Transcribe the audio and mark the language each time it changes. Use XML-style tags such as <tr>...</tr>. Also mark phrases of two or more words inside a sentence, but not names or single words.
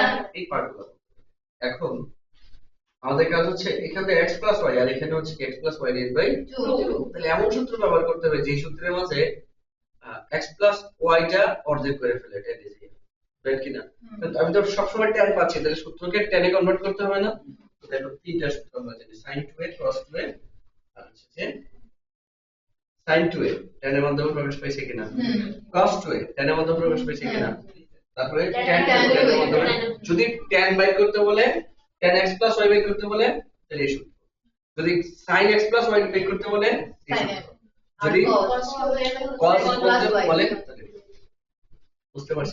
<bn>এই পার্টগুলো এখন আমাদের কাজ হচ্ছে এখানে</bn> <en>x plus y</en> <bn>আর এখানে হচ্ছে</bn> <en>x plus y divided by 2</en> <bn>তাহলে এমন সূত্র ব্যবহার করতে হবে যে সূত্রের মাঝে x</bn> <en>plus y</en> <bn>টা অর্ধেক করে ফেলে</bn> <en>tan is</en> <bn>রাইট কি না আমি তো সবসময় tan পাচ্ছি তাহলে সূত্রকে tan এ কনভার্ট করতে হবে না দেখো তিনটা সূত্র আমরা জানি</bn> <en>sin 2a cos 2a</en> <bn>আর হচ্ছে</bn> <en>sin 2a tan</en> <bn>এর মাধ্যমে প্রবেশ পাইছে কিনা</bn> <en>cos 2a tan</en> <bn>এর মাধ্যমে প্রবেশ পাইছে কিনা তারপরে tan এর মাধ্যমে যদি tan বাই করতে বলে</bn> <en>tan x plus y</en> <bn>বাই করতে বলে তাহলে এই সূত্র যদি</bn> <en>sin x plus y</en> <bn>বাই করতে বলে এই সূত্র যদি cos করতে বলে তাহলে বুঝতে পারছি</bn>